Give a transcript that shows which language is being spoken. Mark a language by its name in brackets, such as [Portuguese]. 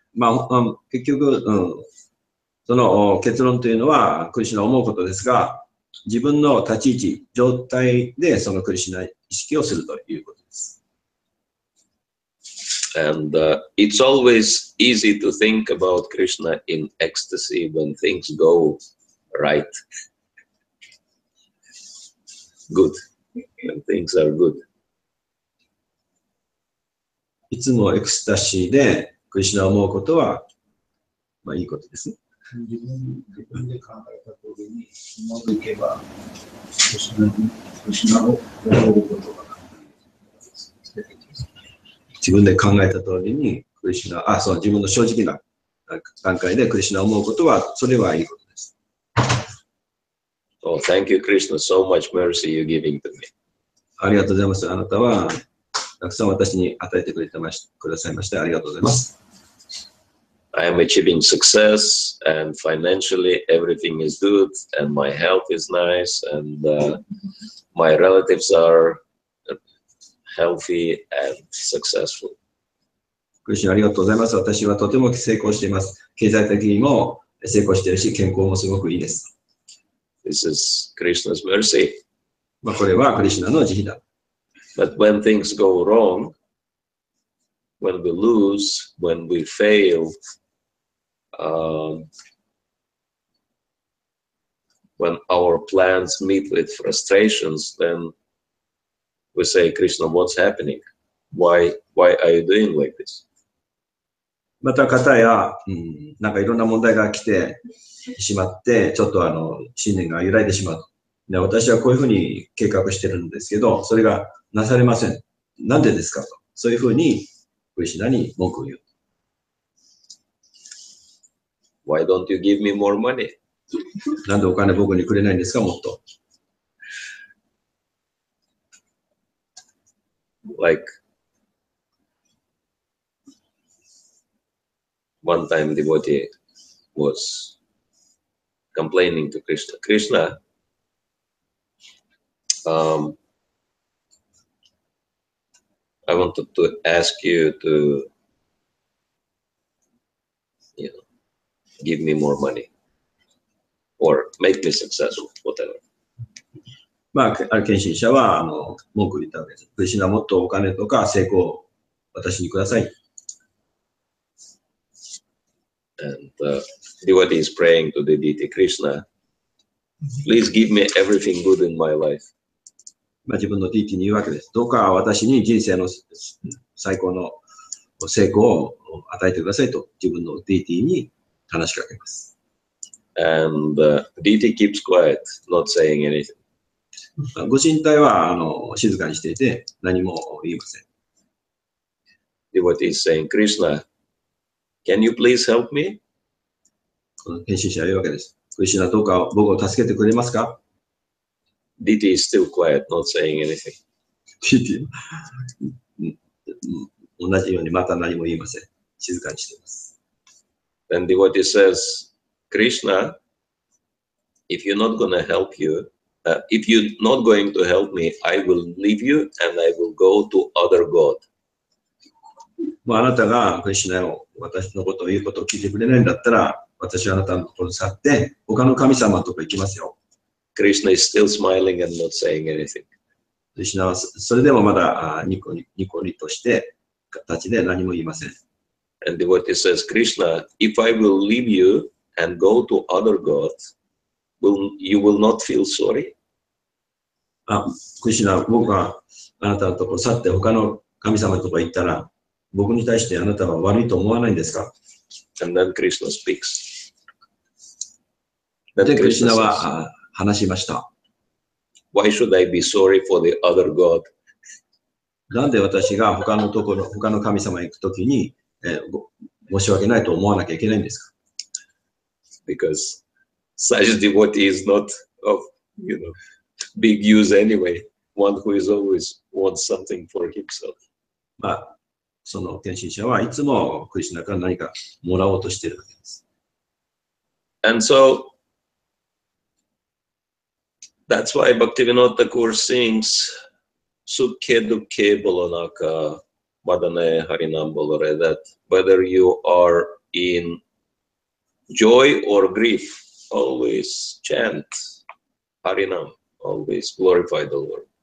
[Japanese] まあ、結局、その結論というのは、クリシュナを思うことですが、自分の立ち位置、状態でそのクリシュナ意識をするということです。 [English] And it's always easy to think about Krishna in ecstasy when things go right. Good. When things are good. [Japanese] いつもエクスタシーでクリシュナを思うことは、まあいいことですね。自分で考えた通りにうまくいけば、クリシュナを思うことが出てきます。自分で考えた通りにクリシュナ、そう、自分の正直な段階でクリシュナを思うことは、それはいいことです。 [English] Oh, thank you, Krishna. So much mercy you're giving to me. [Japanese] ありがとうございます。あなたはたくさん私に与えてくださいましてありがとうございます。 [English] I am achieving success and financially everything is good and my health is nice and my relatives are healthy and successful. [Japanese] クリシュナありがとうございます。私はとても成功しています。経済的にも成功しているし、健康もすごくいいです。 [English] This is Krishna's mercy. [Japanese] まあこれはクリシュナの慈悲だ。 [English] But when things go wrong, when we lose, when we fail, when our plans meet with frustrations, then we say, Krishna, what's happening? Why are you doing like this? [Japanese] また方や、なんかいろんな問題が来てしまって、ちょっと信念が揺らいでしまう。で、私はこういうふうに計画してるんですけど、それがなされません。なんでですかと。そういうふうにクリシュナに文句を言う。 [English] Why don't you give me more money? [Japanese] なんでお金僕にくれないんですか、もっと。 [English] Like one time devotee was complaining to Krishna. Krishna, I wanted to ask you to, give me more money or make me successful, whatever. [Japanese] まあ、ある献身者は文句を言ったわけです。クリシュナもっとお金とか成功を私にください。 [English] And devotee is praying to the deity Krishna, please give me everything good in my life. [Japanese] まあ自分のディーティに言うわけです。どうか私に人生の最高の成功を与えてくださいと自分のディーティに話しかけます。 [English] And deity keeps quiet, not saying anything. [Japanese] ご神体は静かにしていて何も言いません。 [English] Devotee is saying, Krishna, can you please help me? [Japanese] この献身者は言うわけです。クリシュナどうか僕を助けてくれますか？ [English] Deity is still quiet, not saying anything. [Japanese] 同じようにまた何も言いません。静かにしています。 [English] Then devotee says, Krishna, if you're not going to help me, I will leave you and I will go to other god. [Japanese] もうあなたがクリシュナを私のことを言うことを聞いてくれないんだったら、私はあなたのところに去って他の神様のところに行きますよ。 [English] Krishna is still smiling and not saying anything. [Japanese] クリシュナはそれでもまだニコリとして形で何も言いません。 [English] And devotee says, Krishna, if I will leave you and go to other gods, you will not feel sorry? [Japanese] クリシュナ、僕があなたのところ去って他の神様のところに行ったら、僕に対してあなたは悪いと思わないんですか？ [English] And then Krishna speaks. [Japanese] で、クリシュナは話しました。 [English] Why should I be sorry for the other god? [Japanese] なんで私が他の神様に行くときに、申し訳ないと思わなきゃいけないんですか？ [English] Because such devotee is not of, big use anyway. One who is always wants something for himself. [Japanese] まあ、その献身者はいつもクリシュナから何かもらおうとしているわけです。 [English] And so, that's why Bhaktivinoda Thakur sings [Bangla] Sukhe Dukhe Bolonaka Madane Harinam Bolore, [English] that whether you are in joy or grief, always chant Harinam, always glorify the Lord.